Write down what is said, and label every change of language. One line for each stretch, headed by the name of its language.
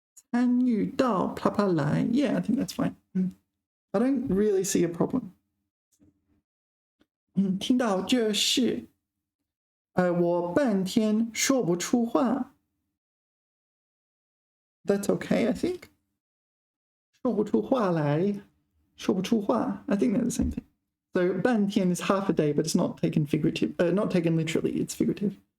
Chinese: 参与到啪啪来
English: Yeah, I think that's fine. I don't really see a problem.
Chinese: 听到这事我半天说不出话。
English: That's okay, I think.
Chinese: 说不出话来，说不出话
English: I think they're the same thing. So 半天 is half a day, but it's not taken not taken literally, it's figurative.